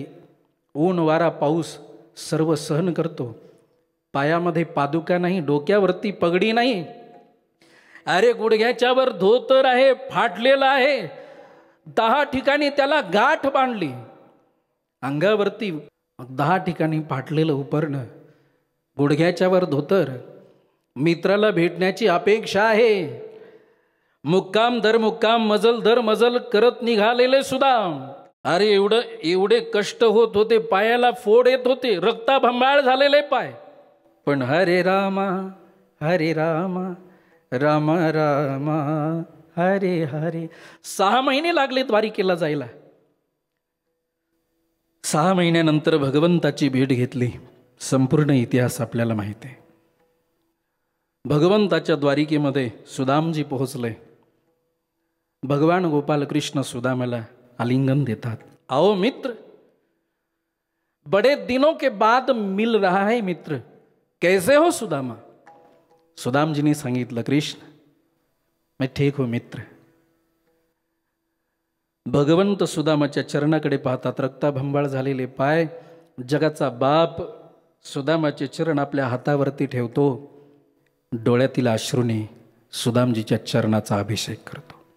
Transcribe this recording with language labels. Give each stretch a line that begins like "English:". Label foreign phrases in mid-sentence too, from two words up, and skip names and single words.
Marathi: ऊन वारा पाऊस सर्व सहन करतो, पायामध्ये पादुका नाही, डोक्यावरती पगडी नाही, अरे गुडघ्याच्या वर धोतर आहे, फाटलेला आहे, 10 ठिकाणी त्याला गाठ बांधली, अंगावरती 10 ठिकाणी फाटलेलं उपरणं, गुडघ्याच्या वर धोतर, मित्राला भेटण्याची अपेक्षा आहे, मुक्काम दर मुक्काम मजल दर मजल करत निघालेले सुदाम. अरे एवढे कष्ट होत होते, पायाला फोड येत होते, रक्ताभंबाळ झालेले पाय. पण हरे रामा हरे रामा राम रामा हरे हरे. 6 महिने लागले द्वारिकेला जायला. 6 महिन्यानंतर भगवंताची भेट घेतली. संपूर्ण इतिहास आपल्याला माहिती आहे. भगवंताच्या द्वारिकेमध्ये सुदामजी पोहोचले. भगवान गोपाल कृष्ण सुदामाला आलिंगन देतात.
Hindi: आओ मित्र, बड़े दिनों के बाद मिल रहा है मित्र, कैसे हो सुदामा?
Marathi: सुदाम जी ने सांगितलं, कृष्ण
Hindi: मैं ठीक हूं मित्र.
Marathi: भगवंत सुदामाच्या चरणाकडे पाहतात. रक्ताभंबाळ झालेले पाय, जगाचा बाप सुदामाचे चरण आपल्या हातावरती ठेवतो. डोळ्यातील अश्रूने सुदामजीच्या चरणाचा अभिषेक करतो.